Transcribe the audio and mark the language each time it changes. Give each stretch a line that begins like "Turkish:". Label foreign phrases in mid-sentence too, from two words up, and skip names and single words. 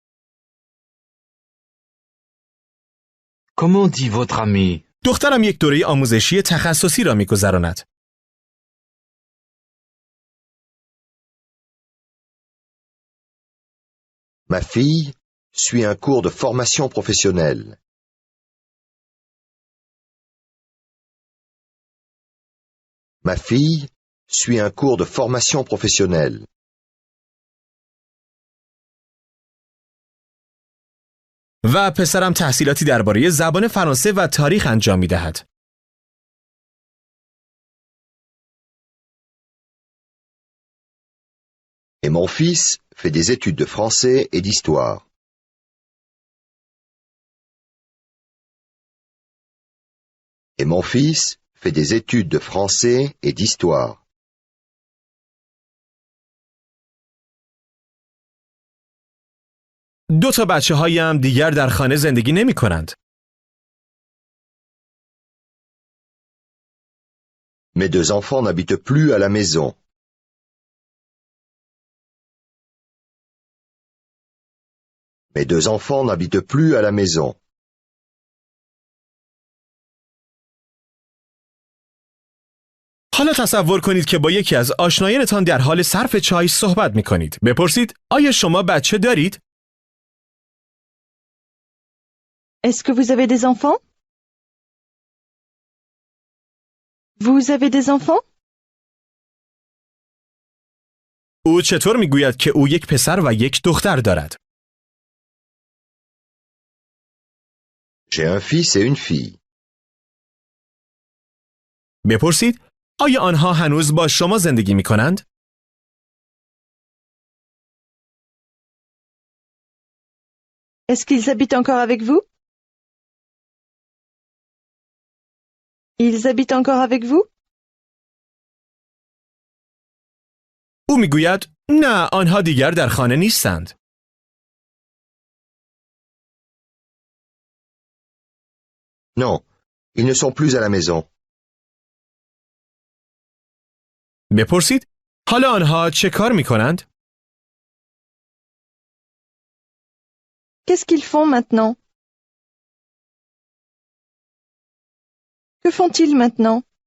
French: Comment dit votre ami?
Persian: دخترم یک دوره آموزشی تخصصی را می‌گذراند.
French: Ma fille suit un cours de formation professionnelle. Ma fille suit un cours de formation professionnelle.
Persian: و پسرم تحصیلاتی درباره زبان فرانسه و تاریخ انجام می‌دهد.
French: Et mon fils fait des études de français et d'histoire. Et mon fils fait des études de français et d'histoire.
Persian: دو تا بچه هایم دیگر در خانه زندگی نمی کنند.
French: Mes deux enfants n'habitent plus à la maison. Mes deux enfants n'habitent plus à la maison.
Persian: حالا تصور کنید که با یکی از آشنایانتان در حال صرف چای صحبت می کنید. بپرسید آیا شما بچه دارید؟
French: Est-ce que vous avez des enfants? Vous avez des enfants?
Persian: او چطور می گوید که او یک پسر و یک دختر دارد؟
French: J'ai un fils et une fille.
Persian: بپرسید آیا آنها هنوز با شما زندگی می کنند؟
French: Est-ce qu'ils habitent encore avec vous? Ils habitent encore avec vous?
Persian: او می گوید نه آنها دیگر در خانه نیستند.
French: Non, ils ne sont plus à la maison.
Persian: بپرسید حالا آنها چه کار می کنند؟
French: Qu'est-ce qu'ils font maintenant? Que font-ils maintenant?